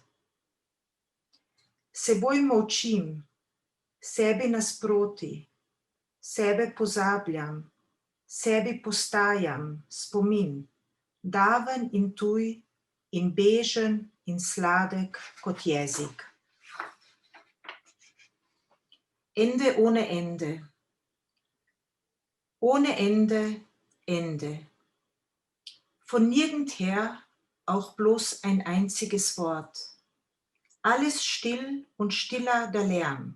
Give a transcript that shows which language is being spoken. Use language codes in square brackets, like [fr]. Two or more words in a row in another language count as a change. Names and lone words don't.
[sl] Seboj molčim, sebi nasproti, sebe pozabljam, sebi postajam spomin, daven in tuj in bežen in sladek kot jezik. [de] Ende ohne Ende. Ohne Ende, Ende. Von nirgendher auch bloß ein einziges Wort. Alles still und stiller der Lärm.